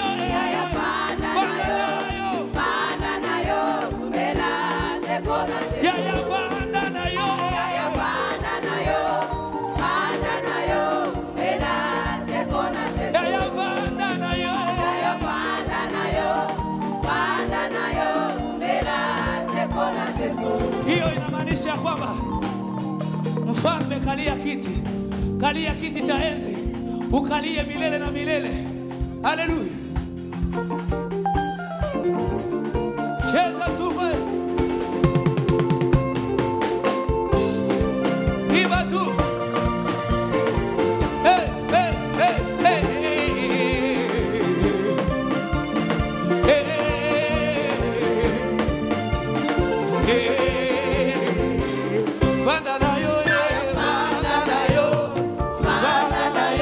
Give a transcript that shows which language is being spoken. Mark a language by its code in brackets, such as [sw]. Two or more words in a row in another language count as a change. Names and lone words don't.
[ln] ya bandana yo, bandana yo, mela seko na seko, ya bandana yo, bandana yo, bandana yo, mela seko na seko, ya bandana yo, bandana yo, bandana yo, mela seko na seko. [sw] hiyo inamaanisha kwamba mfalme kalia kiti cha enzi, ukalie milele na milele. Haleluya. Cheza tu wewe. Imba tu. Hey, hey, hey, hey. Hey, hey. [ln] Bandana yo, bandana yo, bandana yo,